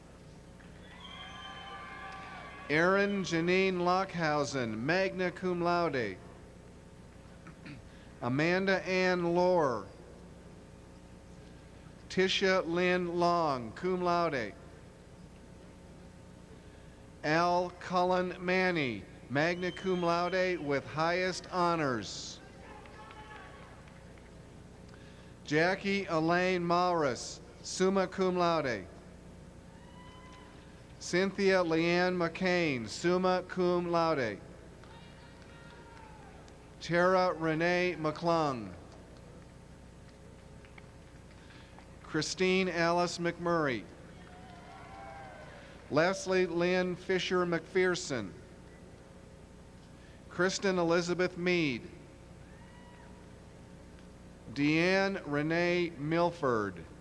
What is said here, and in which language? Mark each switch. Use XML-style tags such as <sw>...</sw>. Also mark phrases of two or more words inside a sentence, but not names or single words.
<en>Erin Janine Lockhausen,</en> <la>magna cum laude.</la> <en>Amanda Ann Lohr. Tisha Lynn Long,</en> <la>cum laude.</la> <en>Al Cullen Manny,</en> <la>magna cum laude</la> <en>with highest honors. Jackie Elaine Maurus,</en> <la>summa cum laude.</la> <en>Cynthia Leanne McCain,</en> <la>summa cum laude.</la> <en>Tara Renee McClung. Christine Alice McMurray. Leslie Lynn Fisher McPherson. Kristen Elizabeth Mead. Deanne Renee Milford.</en>